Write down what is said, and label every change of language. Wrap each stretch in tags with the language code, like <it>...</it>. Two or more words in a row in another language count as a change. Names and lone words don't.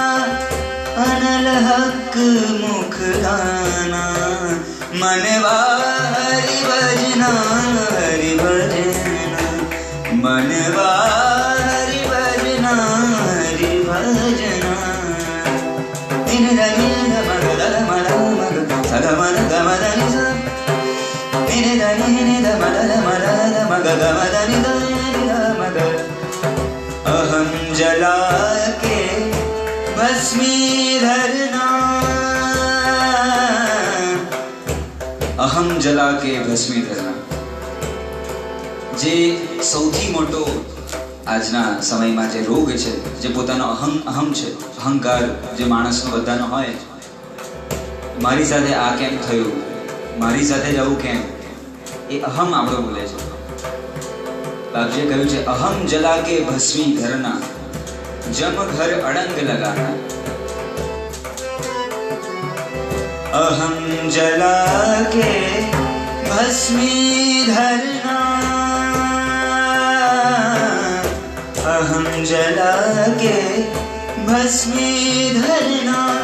<hi>अनलहक मुख गाना, मनवा हरि भजना, हरि भजना। मनवा हरि भजना, हरि भजना। इन धनि धम ग ध म ध म ग स ग म ध ग म ध नि स। इन धनि नि ध म ध म ध ध म ग ग म ध नि ध नि ध म ग। अहम जला के भस्मी धरना, अहम जला के भस्मी धरना.</hi> <gu>જે સૌથી મોટો આજના સમયમાં જે રોગ છે, જે પોતાનો અહમ છે, અહંકાર જે માણસનો બધાનો હોય, મારી સાથે આ કેમ થયું, મારી સાથે જ આવું કેમ, એ અહમ આપણો બોલે છે. બાપજીએ કહ્યું છે</gu> <hi>अहम जला के भस्मी धरना, जम घर अडंग लगाना. अहम जला के भस्मी धरना, अहम जला के भस्मी धरना,</hi>